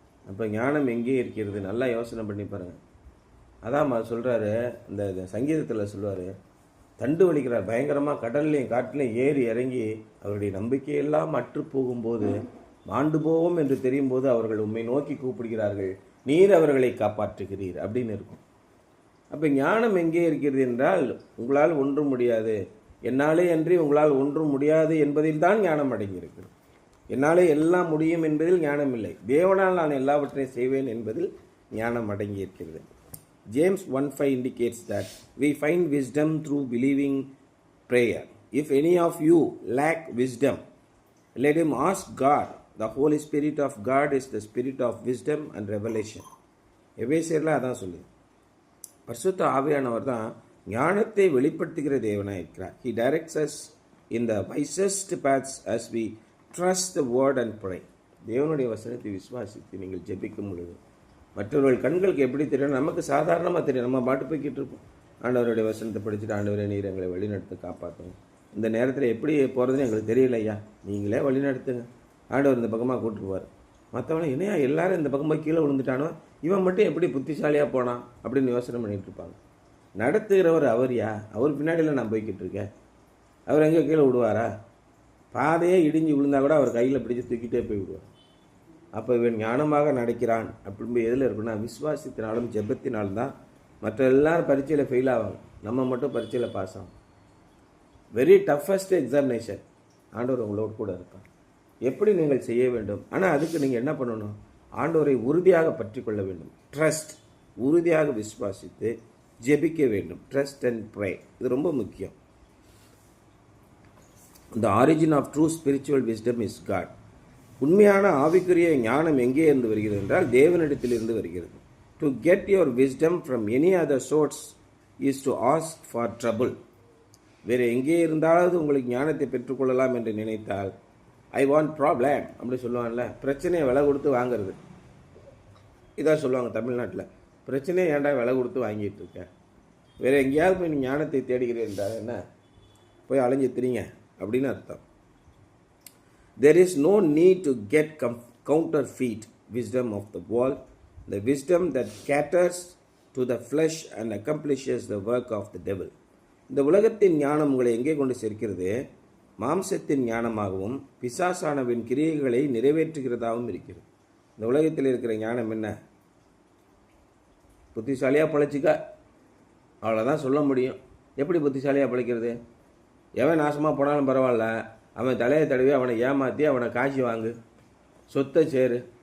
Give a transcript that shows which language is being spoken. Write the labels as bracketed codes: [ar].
[ta] அப்போ ஞானம் எங்கே இருக்கிறது? நல்லா யோசனை பண்ணி பாருங்கள். அதான் சொல்கிறாரு, இந்த சங்கீதத்தில் சொல்லுவார், தண்டு வலிக்கிறார் பயங்கரமாக, கடல்லையும் காட்டிலையும் ஏறி இறங்கி அவருடைய நம்பிக்கையெல்லாம் அற்று போகும்போது, மாண்டு போவோம் என்று தெரியும் போது அவர்கள் உம்மை நோக்கி கூப்பிடுகிறார்கள், நீர் அவர்களை காப்பாற்றுகிறீர் அப்படின்னு இருக்கும். அப்போ ஞானம் எங்கே இருக்கிறது என்றால், உங்களால் ஒன்றும் முடியாது, என்னாலே அன்றி உங்களால் ஒன்றும் முடியாது என்பதில் தான் ஞானம் அடங்கியிருக்கிறது. என்னாலே எல்லாம் முடியும் என்பதில் ஞானம் இல்லை, தேவனால் நான் எல்லாவற்றையும் செய்வேன் என்பதில் ஞானம் அடங்கியிருக்கிறது. [en] James 1:5 indicates that we find wisdom through believing prayer. If any of you lack wisdom, let him ask God. The Holy Spirit of God is the spirit of wisdom and revelation. [ta] எபேசியர்ல அதான் சொல்லு. பரிசுத்த ஆவியானவர் தான் ஞானத்தை வெளிப்படுத்துகிற தேவனாக இருக்கிறார். [en] He directs us in the wisest paths as we trust the word and pray. [ta] தேவனுடைய வசனத்தை விசுவாசித்து நீங்கள் ஜெபிக்கும் பொழுது மற்றவர்கள் கண்களுக்கு எப்படி தெரியும்? நமக்கு சாதாரணமாக தெரியும், நம்ம பாட்டு போய்கிட்டு இருப்போம். ஆண்டவருடைய வசனத்தை படிச்சுட்டு, ஆண்டவரே நீர் எங்களை வழிநடத்த காப்பாற்றுங்க, இந்த நேரத்தில் எப்படி போகிறதுன்னு எங்களுக்கு தெரியல ஐயா, நீங்களே வழிநடத்துங்க, ஆண்டவர் இந்த பக்கமாக கூப்பிட்டுருவார். மற்றவங்க என்னையா எல்லாரும் இந்த பக்கமாக கீழே விழுந்துட்டானோ, இவன் மட்டும் எப்படி புத்திசாலியாக போனான் அப்படின்னு யோசனை பண்ணிகிட்டு இருப்பாங்க. நடத்துகிறவர் அவர்யா, அவர் பின்னாடியில் நான் போய்கிட்டு இருக்கேன், அவர் எங்கே கீழே விடுவாரா? பாதையே இடிஞ்சு விழுந்தா கூட அவர் கையில் பிடிச்சி தூக்கிட்டே போய் விடுவார். அப்போ இவன் ஞானமாக நடக்கிறான் அப்படின்னு எதில் இருக்குன்னா, விசுவாசத்தினாலும் ஜெபத்தினாலும் தான். மற்ற எல்லாரும் பரீட்சையில் ஃபெயில் ஆவாங்க, நம்ம மட்டும் பரீட்சையில் பாஸ் ஆகும். [en] Very toughest examination. [ta] ஆண்டவர் உங்களோட கூட இருப்பார். எப்படி நீங்கள் செய்ய வேண்டும்? ஆனால் அதுக்கு நீங்கள் என்ன பண்ணணும்? ஆண்டவரை உறுதியாக பற்றி கொள்ள வேண்டும். ட்ரஸ்ட், உறுதியாக விசுவாசித்து ஜெபிக்க வேண்டும். [en] trust and pray, [ta] இது ரொம்ப முக்கியம். [en] The origin of true spiritual wisdom is God. [ta] உண்மையான ஆவிக்குரிய ஞானம் எங்கே இருந்து வருகிறது என்றால் தேவனிடத்திலிருந்து வருகிறது. [en] To get your wisdom from any other source is to ask for trouble. [ta] வேறு எங்கே இருந்தாலும் உங்களுக்கு ஞானத்தை பெற்றுக்கொள்ளலாம் என்று நினைத்தால், [en] I want problem [ta] அப்படி சொல்லுவாங்கல்ல, பிரச்சனையை விலை கொடுத்து வாங்கிறது. இதான் சொல்லுவாங்க தமிழ்நாட்டில், பிரச்சனையை ஏன்டா விலை கொடுத்து வாங்கிட்டு இருக்கேன், வேறு எங்கேயாவது போய் நீ ஞானத்தை தேடுகிறேன் என்றால் என்ன, போய் அலைஞ்சு திரிங்க அப்படின்னு அர்த்தம். [en] There is no need to get counterfeit wisdom of the world, the wisdom that caters to the flesh and accomplishes the work of the devil. [ta] இந்த உலகத்தின் ஞானம் உங்களை எங்கே கொண்டு சேர்க்கிறது? மாம்சத்தின் ஞானமாகவும் பிசாசானவின் கிரியைகளை நிறைவேற்றுகிறதாகவும் இருக்கிறது. இந்த உலகத்தில் இருக்கிற ஞானம் என்ன? புத்திசாலியாக பழைச்சிக்க, அவ்வளோதான் சொல்ல முடியும். எப்படி புத்திசாலியாக பழைக்கிறது? எவன் நாசமாக போனாலும் பரவாயில்ல, அவன் தலையை தடவி அவனை ஏமாற்றி அவனை காட்சி வாங்கு, சொத்தை சேரு.